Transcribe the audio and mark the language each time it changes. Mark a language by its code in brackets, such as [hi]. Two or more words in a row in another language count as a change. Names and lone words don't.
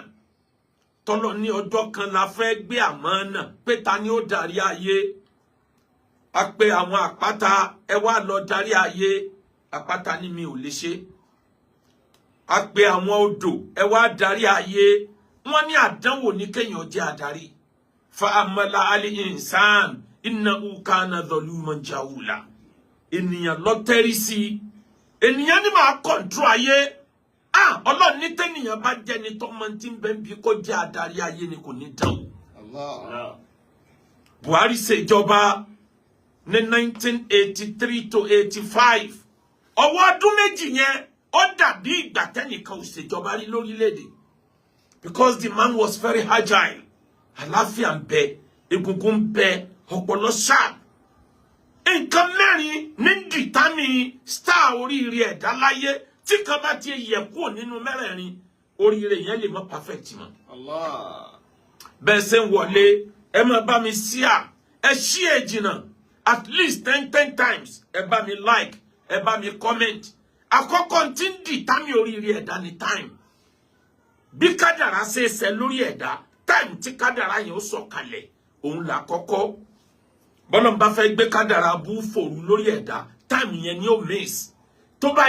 [yo] Tọ́lọ̀ ní ọjọ́ kan la fẹ́ gbé àmánà pé ta ni ó darí ayé. A pè àwọn àpáta ẹ wá lọ darí ayé. Àpáta ní mi ò lè ṣe. A pè àwọn odò ẹ wá darí ayé. Wọ́n ní àdánwò ní kéèyàn jẹ́ adarí. [ar] فحملها الإنسان إنه كان ظلوما جهولا. [yo] Ènìyàn ló tẹ́rí sí. Ènìyàn ní máa control ayé. Ọlọ́run ní tẹ́nìyàn bá jẹ́ ni tọ́mọ tí ń bẹ bí kó jẹ́ adarí ayé ni kò ní dánwò. Buhari ṣèjọba ní 1983 to 85. Ọwọ́ ọdún méjì yẹn ó dàbí ìgbà tẹ́nìkan ò ṣèjọba rí lórílẹ̀-èdè. [en] Because the man was very agile. [yo] Àlàáfíà ń bẹ, egungun ń bẹ, ọpọlọ sharp. Nǹkan mẹ́rin ní dìtámì star oríire ẹ̀dá láyé tí kan bá ti yẹ kúrò nínú mẹ́rẹ̀ẹ̀rin oríire yẹn lè mọ́ perfect mọ́. Bẹ́ẹ̀ ṣe ń wọlé ẹ máa bá mi share, ẹ share jìnnà [en] at least 10 times. [yo] Ẹ bá mi like, ẹ bá mi comment. Àkọ́kọ́ tí ń dìtámì oríire ẹ̀dá ni time. Bí kádàrá ṣe ṣe lórí ẹ̀dá, time tí kádàrá yẹn ó sọ̀kalẹ̀ òun là kọ́kọ́ bọ́lọ̀ bá fẹ́ gbé kádàrá bú fòrú lórí ẹ̀dá time yẹn ni ó miss tó bá